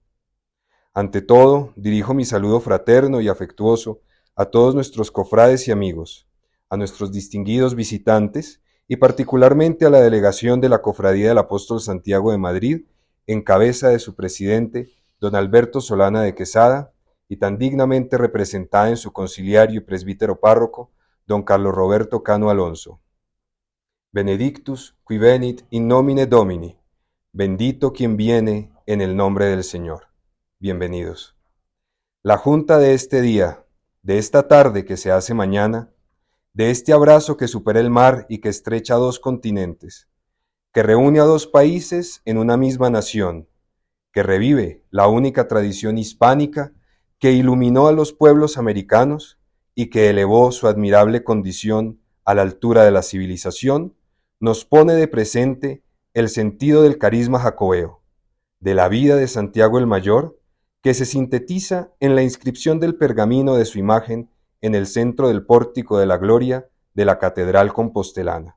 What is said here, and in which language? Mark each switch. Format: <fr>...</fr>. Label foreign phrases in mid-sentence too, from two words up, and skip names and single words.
<es>Ante todo, dirijo mi saludo fraterno y afectuoso a todos nuestros cofrades y amigos, a nuestros distinguidos visitantes y particularmente a la delegación de la Cofradía del Apóstol Santiago de Madrid, en cabeza de su presidente, don Alberto Solana de Quesada, y tan dignamente representada en su conciliario y presbítero párroco, don Carlos Roberto Cano Alonso.</es> <la>Benedictus qui venit in nomine Domini,</la> <es>bendito quien viene en el nombre del Señor. Bienvenidos. La junta de este día, de esta tarde que se hace mañana, de este abrazo que supera el mar y que estrecha dos continentes, que reúne a dos países en una misma nación, que revive la única tradición hispánica que iluminó a los pueblos americanos y que elevó su admirable condición a la altura de la civilización, nos pone de presente el sentido del carisma jacobeo, de la vida de Santiago el Mayor, que se sintetiza en la inscripción del pergamino de su imagen en el centro del pórtico de la gloria de la Catedral Compostelana.</es>